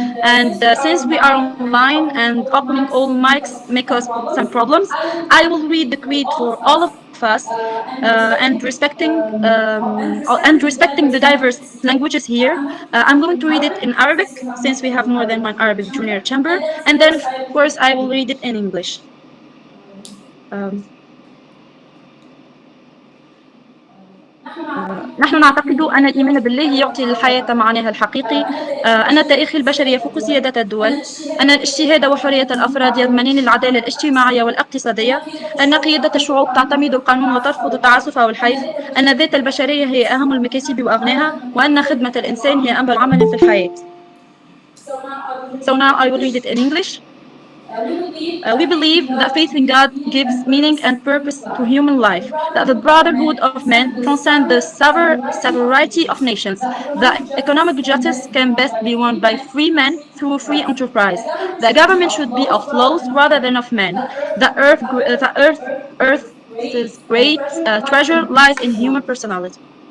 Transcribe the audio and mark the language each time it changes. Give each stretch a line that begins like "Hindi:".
English: And since we are online and opening all mics make us some problems, I will read the creed for all of us, and respecting the diverse languages here. I'm going to read it in Arabic since we have more than one Arabic Junior Chamber, and then of course I will read it in English.
Arabic: Um, نحن نعتقد أن الإيمان بالله يعطي للحياة معناها الحقيقي، أن التاريخ البشري يفوق سيادة الدول، أن الاجتهاد وحرية الأفراد يضمنان العدالة الاجتماعية والاقتصادية، أن قيادة الشعوب تعتمد القانون وترفض التعسف أو الحيف، أن الذات البشرية هي أهم المكاسب وأغناها، وأن خدمة الإنسان هي أنبل عمل في الحياة.
English: So now I will read it in English. We believe that faith in God gives meaning and purpose to human life, that the brotherhood of men transcends the severity of nations, that economic justice can best be won by free men through free enterprise, that government should be of laws rather than of men, that Earth's great treasure lies in human personality.